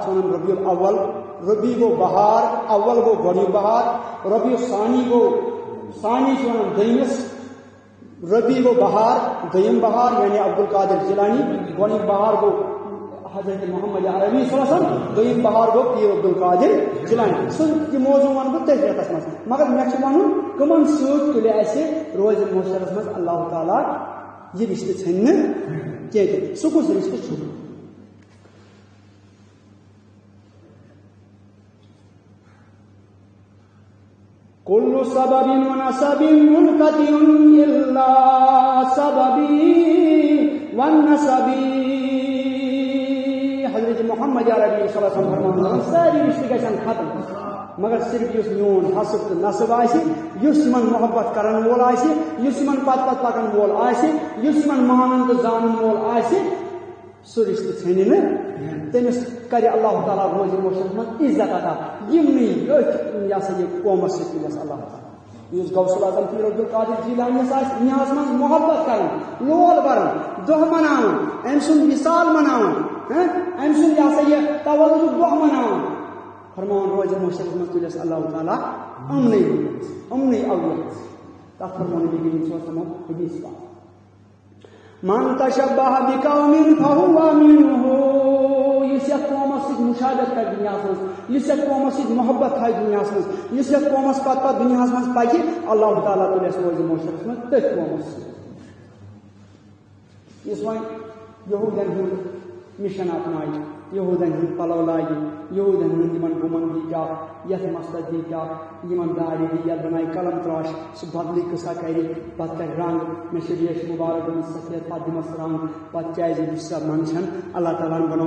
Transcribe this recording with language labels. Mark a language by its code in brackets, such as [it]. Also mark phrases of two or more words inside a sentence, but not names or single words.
[ks] چھِ ونان ربیع الاول ربیع گوٚو بہار اول گوٚو گۄڈنیُک بہار ربیع الثانی گوٚو ثانی چھِ ونان دوٚیمِس ربیع گوٚو بہار دوٚیِم بہار یعنی عبدالقادر جیلانی گۄڈنیُک بہار گوٚو حضرت محمد عربی [ar] صلی اللہ علیہ وسلم [ks] دوٚیِم بہار گوٚو پیٖر عبدالقادر جیلانی سُہ یہِ موضوٗع وَنہٕ بہٕ تٔتھۍ رٮ۪تس منٛز مگر مےٚ چھُ وَنُن کٕمن سۭتۍ تُلہِ اَسہِ روزِ محشرس منٛز اللہ تعالیٰ یہِ رشتہٕ ژھٮ۪نہِ کینٛہہ تہِ سُہ کُس رشتہٕ چھُ [ar] كل سبب ونسب منقطع إلا سببي والنسبي [ks] حضرت محمد عربی [ar] صلی اللہ علیہ وسلم [ks] فرمان ساری رشتہ گژھن ختم مگر صرف یُس میون حسب تہٕ نسب آسہِ یُس یِمن محبت کرن وول آسہِ یُس یِمن پتہٕ پکن وول آسہِ یُس یِمن مانن تہٕ زانن وول آسہِ سُہ رشتہٕ ژھٮ۪نہِ نہٕ تٔمِس کرِ اللہ تعالیٰ روزِ محشرس منٛز عزت عطا یِمنٕے أتھۍ یہِ ہسا یہِ قومس سۭتۍ تُلٮ۪س اللہ تعالیٰ یُس غوث العظم پیٖر عبدالقادر جیلانیس آسہِ دُنیاہس منٛز محبت کران لول بران دۄہ مناوان أمۍ سُنٛد وِصال مناوان أمۍ سُنٛد یہِ ہسا یہِ تولُدُک دۄہ مناوان فرمان روزِ محشرس منٛز تُلٮ۪س اللہ تعالیٰ یِمنٕے اولیاہس تتھ فرموو نبی کریم [ar] صلی اللہ علیہ وسلم [ks] حدیث پاک [ar] من تشبہ بقوم فهو منهم [ks] یُس یتھ قومس سۭتۍ مشابہت کرِ دُنیاہس منٛز یُس یتھ قومس سۭتۍ محبت تھایہِ دُنیاہس منٛز یُس یتھ قومس پتہٕ دُنیاہس منٛز پکہِ اللہ تعالیٰ تُلٮ۪س روزِ محشرس منٛز تٔتھۍ قومس سۭتۍ یُس وۄنۍ یہوٗدن ہُنٛد مشن اپنایہِ یہوٗدن ہُنٛد پلو لاگہِ یہوٗدن ہُنٛد یِمن گُمن دی کیٛاہ یتھ مستد دی کیٛاہ یِمن دارِ دی یتھ بنایہِ قلم تراش سُہ بدلٕے قصہ کرِ پتہٕ کرِ رنگ مےٚ چھِ ریش مُبارک گٔمٕژ سفید پتہٕ دِمس رنگ پتہٕ کیٛازِ بہٕ چھُس منٛدچھان اللہ تعالیٰ ہن بنوو